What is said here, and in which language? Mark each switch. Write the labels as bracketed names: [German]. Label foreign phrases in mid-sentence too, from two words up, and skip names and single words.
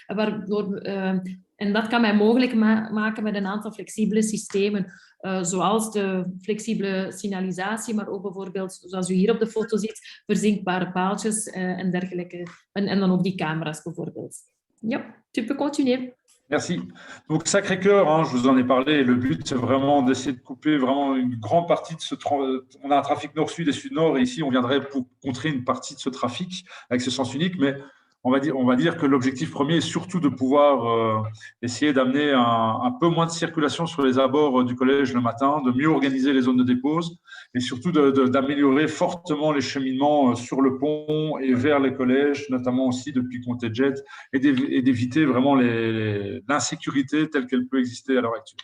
[Dutch] En dat kan men mogelijk maken met een aantal flexibele systemen, zoals de flexibele signalisatie, maar ook bijvoorbeeld, zoals u hier op de foto ziet, verzinkbare paaltjes en dergelijke. En dan ook die camera's bijvoorbeeld. Ja, [French] tu peux continuer. Merci. Donc, Sacré-Cœur, hein, je vous en ai parlé. Le but, c'est vraiment d'essayer de couper vraiment une grande partie de ce trafic. On a un trafic nord-sud et sud-nord, et ici, on viendrait pour contrer une partie de ce trafic avec ce sens unique. Mais on va dire que l'objectif premier est surtout de pouvoir essayer d'amener un peu moins de circulation sur les abords du collège le matin, de mieux organiser les zones de dépose et surtout d'améliorer fortement les cheminements sur le pont et vers les collèges, notamment aussi depuis Conté-Jet, et d'éviter vraiment l'insécurité telle qu'elle peut exister à l'heure actuelle.